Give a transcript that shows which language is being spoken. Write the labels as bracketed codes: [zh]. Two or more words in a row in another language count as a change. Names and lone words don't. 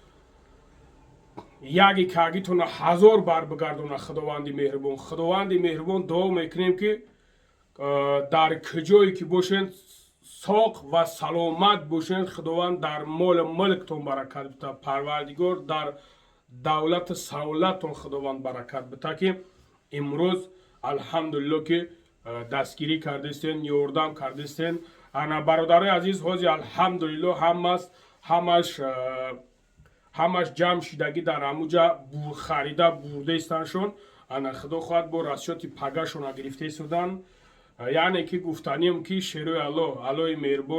[tg] یکی کاگیتون 1000 بار بگردونه خداوند مهربان دعا میکنیم که در کجایی که باشین ساق و سلامت باشین خداوند در مال ملکتون برکت بده پروردگار давлат саулатон худованд баракат бита ки имрӯз алҳамдулилло ки дастгирӣ кардистен ёрдам кардистен ана бародари азиз ҳози алҳамдулилло ҳамаш ҷамъ шидагӣ дар ҳамуҷа харида бурдаистаншон ана худо хоҳад бо расчёти пагашона гирифтаистудан яъне ки гуфтанием ки шерои аллои меҳрубон